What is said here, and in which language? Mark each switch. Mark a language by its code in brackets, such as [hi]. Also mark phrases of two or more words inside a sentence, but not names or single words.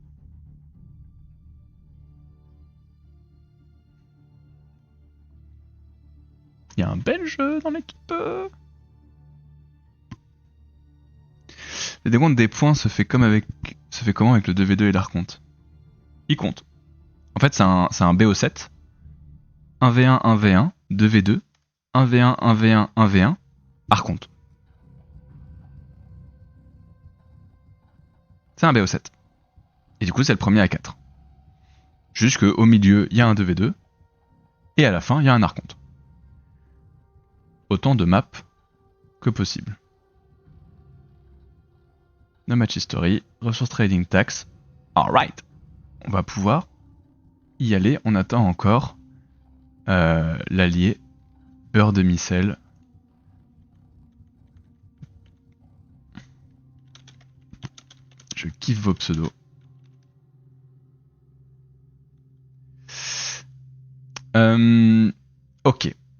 [fr] Il y a un Belge dans l'équipe. Le décompte des points se fait comment avec le 2v2 et l'archonte? Il compte. En fait, c'est un BO7. 1v1, 1v1, 2v2, 1v1, 1v1, 1v1, archonte. C'est un BO7. Et du coup, c'est le premier à 4. Juste qu'au milieu, il y a un 2v2. Et à la fin, il y a un archonte. Autant de maps que possible. [en] No match history, resource trading tax. [fr] Alright. On va pouvoir y aller. On attend encore l'allié beurre de micelle. Je kiffe vos pseudos. Ok.